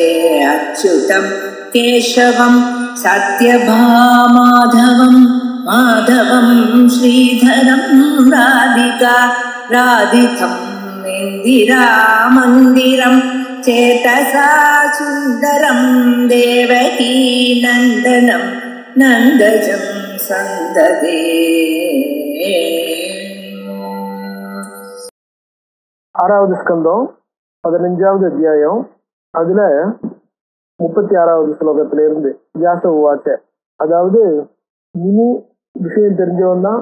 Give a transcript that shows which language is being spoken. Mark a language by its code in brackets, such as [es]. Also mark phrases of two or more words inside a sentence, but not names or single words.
[sa] अच्युतं केशवं सत्यभामाधवं माधवं श्रीधरं राधिका राधितं इन्दिरामन्दिरं चेतसा सुन्दरं देवकी नन्दनं नन्दजं सन्ददे। [ta] ஆறாவது ஸ்கந்தம் 15வது அத்தியாயம். அதுல 36வது ஸ்லோகத்திலிருந்து [sa] व्यास उवाच. [ta] அதாவது இனி விஷயம் தெரிஞ்சவன் தான்.